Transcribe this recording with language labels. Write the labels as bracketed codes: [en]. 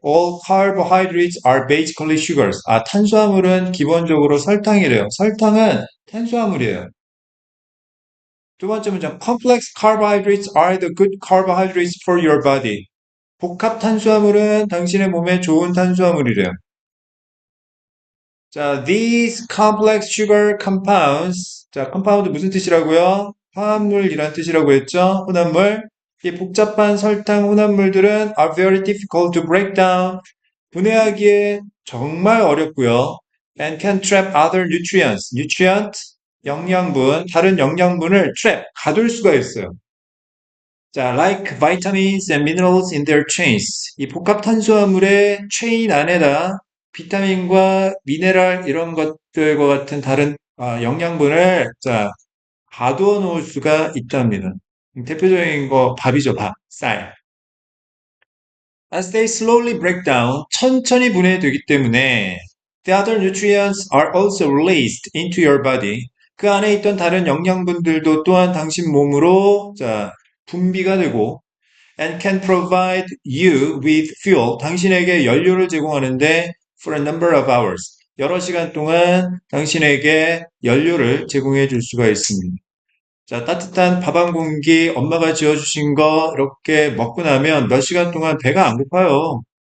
[en] All carbohydrates are basically sugars. [ko] 아, 탄수화물은 기본적으로 설탕이래요. 설탕은 탄수화물이에요. 두 번째 문장. [en] Complex carbohydrates are the good carbohydrates for your body. [ko] 복합 탄수화물은 당신의 몸에 좋은 탄수화물이래요. [en] 자, these complex sugar compounds. [ko] 자, compound 무슨 뜻이라고요? 화합물이란 뜻이라고 했죠? 혼합물. 이 복잡한 설탕 혼합물들은 [en] are very difficult to break down. [ko] 분해하기에 정말 어렵고요. [en] And can trap other nutrients. [ko] nutrient, 영양분, 다른 영양분을 trap, 가둘 수가 있어요. [en] 자, like vitamins and minerals in their chains. [ko] 이 복합 탄수화물의 체인 안에다 비타민과 미네랄 이런 것들과 같은 다른 영양분을 자, 가두어 놓을 수가 있답니다. 대표적인 거 밥이죠, 밥, 쌀. [en] As they slowly break down, [ko] 천천히 분해되기 때문에 [en] the other nutrients are also released into your body. [ko] 그 안에 있던 다른 영양분들도 또한 당신 몸으로 자, 분비가 되고 [en] and can provide you with fuel. [ko] 당신에게 연료를 제공하는데 [en] for a number of hours. [ko] 여러 시간 동안 당신에게 연료를 제공해 줄 수가 있습니다. 자, 따뜻한 밥 한 공기 엄마가 지어주신 거 이렇게 먹고 나면 몇 시간 동안 배가 안 고파요.